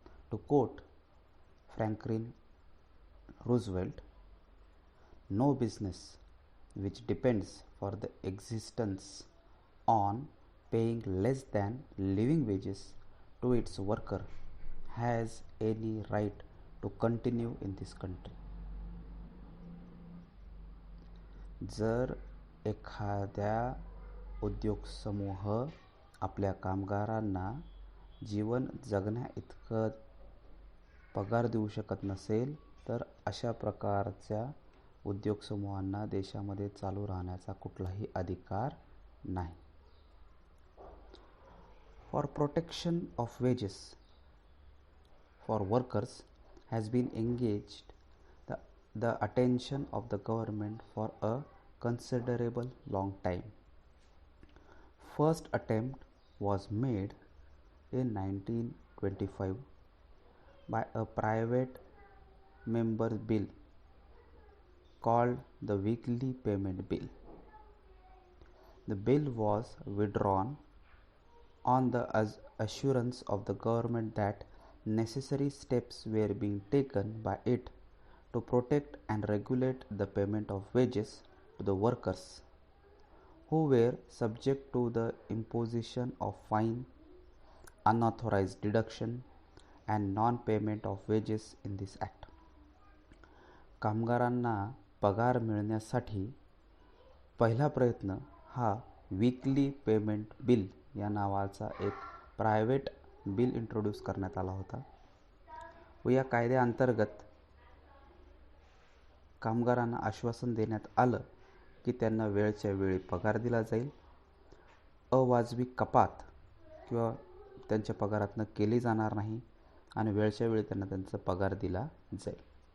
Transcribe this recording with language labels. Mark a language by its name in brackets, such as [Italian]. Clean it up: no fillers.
[English] To quote Franklin Roosevelt, no business which depends for the existence on paying less than living wages to its worker has any right to continue in this country. [Marathi] जर एखाद्या उद्योग समूह आपल्या कामगारांना जीवन जगण्या इतकं पगार देऊ शकत नसेल तर अशा प्रकारच्या उद्योग समूहांना देशामध्ये चालू राहण्याचा कुठलाही अधिकार नाही. [English] For protection of wages for workers has been engaged the attention of the government for a considerable long time. First attempt was made in 1925 by a private member bill called the Weekly Payment Bill. The bill was withdrawn on the assurance of the government that necessary steps were being taken by it to protect and regulate the payment of wages to the workers who were subject to the imposition of fine, unauthorized deduction and non-payment of wages in this act. [Marathi] कामगारांना पगार मिळण्यासाठी पहिला प्रयत्न हा weekly payment bill या नावाचा एक private bill introduce करण्यात आला होता व या कायद्याअंतर्गत कामगारांना आश्वासन देण्यात आलं की त्यांना वेळच्या वेळी पगार दिला जाईल, अवाजवी कपात किंवा त्यांच्या पगारातनं केली जाणार नाही आणि वेळच्या वेळी त्यांना त्यांचा पगार दिला जाईल.